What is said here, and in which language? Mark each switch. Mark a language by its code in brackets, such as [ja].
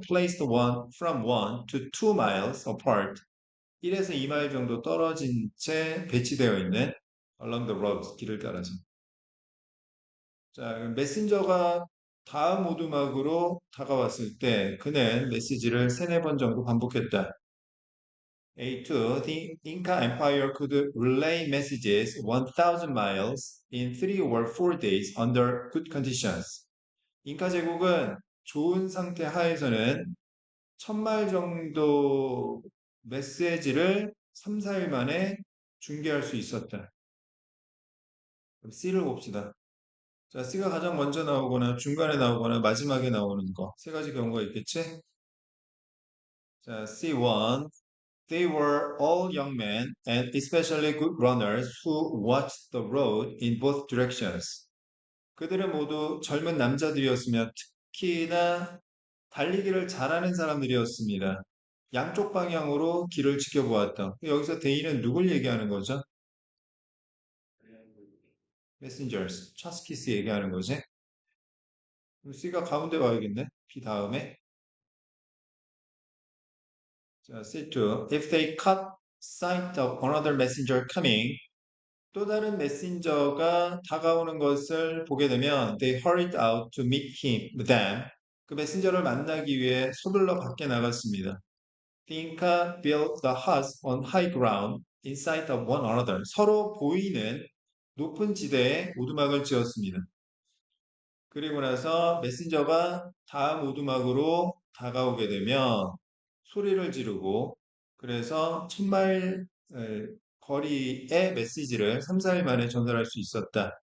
[en] Placed one from 1 to 2 miles apart. [ko] 1에서 2마일 정도 떨어진 채 배치되어 있는 [en] along the roads, [ko] 길을 따라서. 자, 메신저가 다음 오두막으로 다가왔을 때 그는 메시지를 세네 번 정도 반복했다. [en] A2, the Inca Empire could relay messages 1,000 miles in 3 or 4 days under good conditions. [ko] 잉카 제국은 좋은 상태 하에서는 1,000마일 정도 메시지를 3, 4일 만에 중계할 수 있었다. 그럼 C를 봅시다. 자, C가 가장 먼저 나오거나 중간에 나오거나 마지막에 나오는 거. 세 가지 경우가 있겠지? 자, C1. [en] They were all young men and especially good runners who watched the road in both directions. [ko] 그들은 모두 젊은 남자들이었으며 특히나 달리기를 잘하는 사람들이었습니다. 양쪽 방향으로 길을 지켜보았다. 여기서 대인은 누굴 얘기하는 거죠? messengers, 차스키스 얘기하는 거지. C가 가운데 와야겠네. B 다음에. 자, C2. [en] If they caught sight of another messenger coming, [ko] 또 다른 메신저가 다가오는 것을 보게 되면 [en] they hurried out to meet them. [ko] 그 메신저를 만나기 위해 서둘러 밖에 나갔습니다. [en] The Inca built the huts on high ground in sight of one another. [ko] 서로 보이는 높은 지대에 오두막을 지었습니다. 그리고 나서 메신저가 다음 오두막으로 다가오게 되면 소리를 지르고 그래서 1,000마일 거리의 메시지를 3, 4일 만에 전달할 수 있었다.